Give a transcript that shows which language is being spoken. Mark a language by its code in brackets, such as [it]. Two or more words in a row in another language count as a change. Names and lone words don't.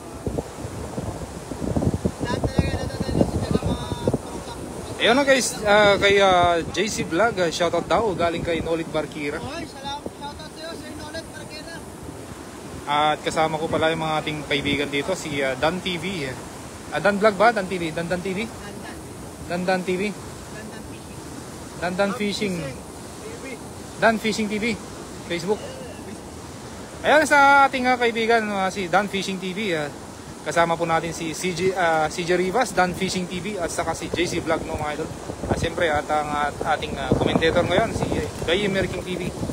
[tl] Lahat talaga natatalis sila ng mga tropa. Ayun na guys, kay JC Vlog, shoutout daw, galing kay Nolid Barkira. Oy, salamat. Shoutout sa'yo, Sir Nolet Marquera. At kasama ko pala yung mga ating kaibigan dito, si Dan TV. Dan Vlog ba? Dan TV? Dan TV? Dandan. Dan TV? Dandan Fishing. Dan Fishing. Dan Fishing TV. Facebook. Ayan sa ating kaibigan, si Dan Fishing TV. Kasama po natin si CJ Rivas, Dan Fishing TV, at saka si JC Vlog, no, mga idol. Siyempre, at ang ating commentator ngayon, si Guy Merking TV.